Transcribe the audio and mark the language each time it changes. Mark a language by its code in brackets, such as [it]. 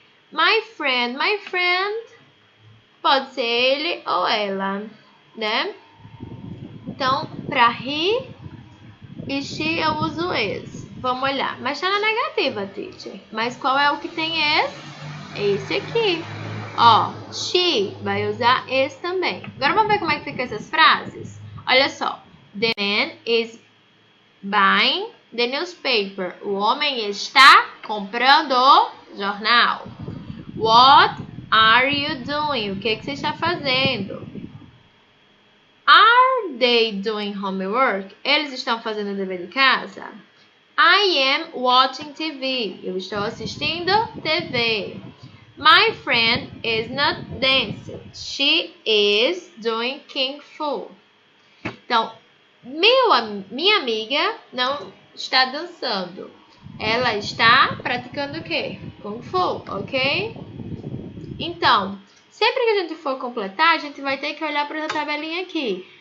[en] My friend [pt] pode ser ele ou ela, Então, para he e she eu uso is. Vamos olhar, mas está na negativa, teacher. Mas qual é o que tem is? Esse aqui. She vai usar is também. Agora vamos ver como é que fica essas frases? Olha só. [en] The man is buying the newspaper. [pt] O homem está comprando o jornal. [en] What are you doing? [pt] O que você está fazendo? [en] Are they doing homework? [pt] Eles estão fazendo o dever de casa? [en] I am watching TV. [pt] Eu estou assistindo TV. [en] My friend is not dancing. She is doing Kung Fu. [pt] Então, minha amiga não está dançando. Ela está praticando o quê? Kung Fu, ok? Então, sempre que a gente for completar, a gente vai ter que olhar para essa tabelinha aqui.